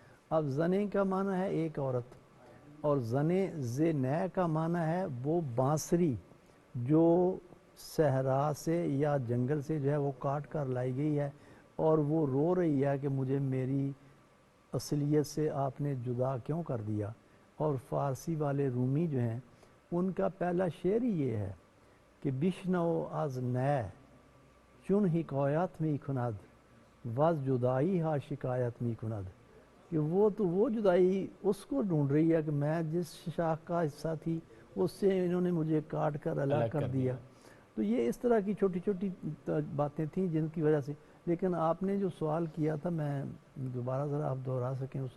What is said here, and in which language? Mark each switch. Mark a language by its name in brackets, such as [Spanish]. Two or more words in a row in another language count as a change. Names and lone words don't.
[Urdu] اب زنے کا معنی ہے ایک عورت، اور زنے زے نئے کا معنی ہے وہ بانسری جو صحرا سے یا جنگل سے جو ہے وہ کاٹ کر لائی گئی ہے اور وہ رو رہی ہے کہ مجھے میری اصلیت سے آپ نے جدا کیوں کر دیا. اور فارسی والے رومی جو ہیں ان کا پہلا شعر ہی یہ ہے کہ [Persian] بشنو از نئے چون حکایت می کند وز جدائی ہا شکایت می کند، [Urdu] کہ وہ تو وہ جدائی اس کو ڈھونڈ رہی ہے کہ میں جس شاخ کا حصہ تھی اس سے انہوں نے مجھے کاٹ کر الگ کر دیا. تو یہ اس طرح کی چھوٹی چھوٹی باتیں تھیں جن کی وجہ سے. لیکن آپ نے جو سوال کیا تھا میں دوبارہ ذرا آپ دہرا سکیں اسے.